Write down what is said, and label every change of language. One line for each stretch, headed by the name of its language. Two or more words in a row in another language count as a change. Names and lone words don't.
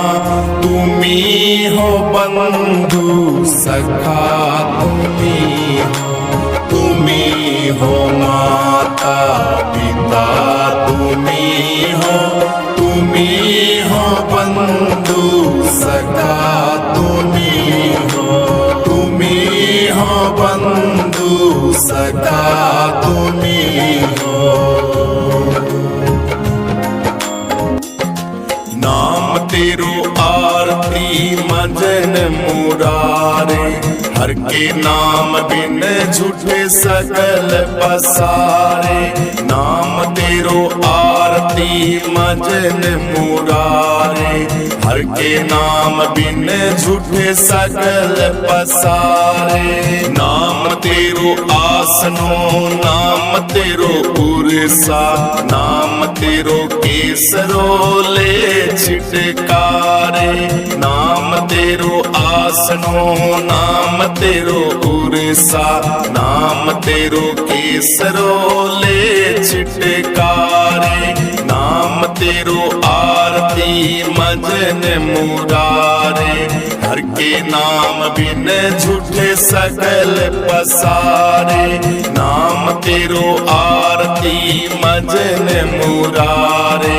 Hindi: तुम्ही हो बंधु सखा, तुम्ही हो माता पिता, तुम्ही हो बंधु सखा, तुम्ही हो बंधु सखा, तुम्ही हो।
Punjabi: ਨਾਮ ਤੇਰੋ ਆਰਤੀ ਮਜਨ ਮੁਰਾਰੇ, ਹਰਿ ਹਰਿ ਕੇ ਨਾਮ ਬਿਨ ਝੂਠੇ ਸਕਲ ਪਸਾਰੇ। ਨਾਮ ਤੇਰੋ ਆਰਤੀ ਮਜਨ ਮੁਰਾਰੇ। ਹਰਿ ਕੇ ਨਾਮ ਬਿਨ ਝੂਠੇ ਸਕਲ ਪਸਾਰੇ। ਨਾਮ ਤੇਰੋ ਆਸਨੋ ਨਾਮ ਤੇਰੋ ਉਰਸਾ। ਨਾਮ ਤੇਰੋ ਕੇਸਰੋ ਲੇ ਛਿਟਕਾਰੇ। ਨਾਮ ਤੇਰੋ ਆਸਨੋ ਨਾਮ ਤੇਰੋ ਉਰਸਾ। ਨਾਮ ਤੇਰੋ ਕੇਸਰੋ ਲੇ ਛਿਟਕਾਰੇ। ਨਾਮ ਤੇਰੋ ਆਰਤੀ ਮਜਨ ਮੁਰਾਰੇ। ਹਰਿ ਕੇ ਨਾਮ ਬਿਨ ਝੂਠੇ ਸਕਲ ਪਸਾਰੇ। ਨਾਮ ਤੇਰੋ ਆਰਤੀ ਮਜਨ ਮੁਰਾਰੇ।